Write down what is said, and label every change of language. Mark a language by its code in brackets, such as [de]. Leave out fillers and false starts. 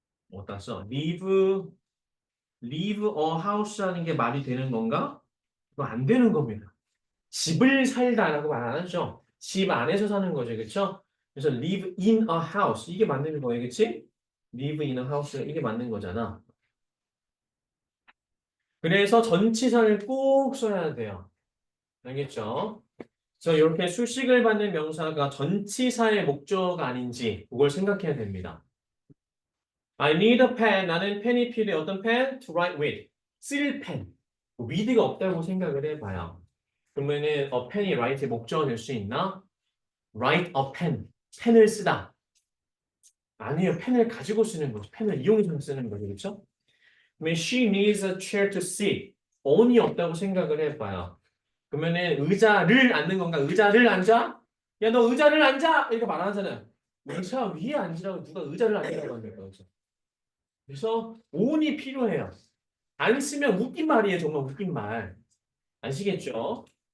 [ko] 어디다 써? [en] live a house [ko] 하는 게 말이 되는 건가? 그거 안 되는 겁니다. 집을 살다라고 말 안 하죠. 집 안에서 사는 거죠. 그렇죠? 그래서 [en] live in a house [ko] 이게 맞는 거예요. 그렇지? [en] live in a house [ko] 이게 맞는 거잖아. 그래서 전치사를 꼭 써야 돼요. 알겠죠? 그래서 이렇게 수식을 받는 명사가 전치사의 목적어가 아닌지 그걸 생각해야 됩니다. [en] I need a pen. [ko] 나는 펜이 필요해. 어떤 펜? [en] To write with. [ko] 쓸 펜. with가 없다고 생각을 해봐요. 그러면은 펜이 write의 목적어 될 수 있나? [en] write a pen. [ko] 펜을 쓰다. 아니요. 펜을 가지고 쓰는 거죠. 펜을 이용해서 쓰는 거죠. 그렇죠? 그러면 [en] she needs a chair to sit. [ko] on이 없다고 생각을 해봐요. 그러면은 의자를 앉는 건가? 의자를 앉아? 야, 너 의자를 앉아! 이렇게 말하잖아요. 의자 위에 앉으라고 누가 의자를 앉으라고 합니까? 그렇죠? 그래서 on이 필요해요. 안 쓰면 웃긴 말이에요. 정말 웃긴 말. 아시겠죠?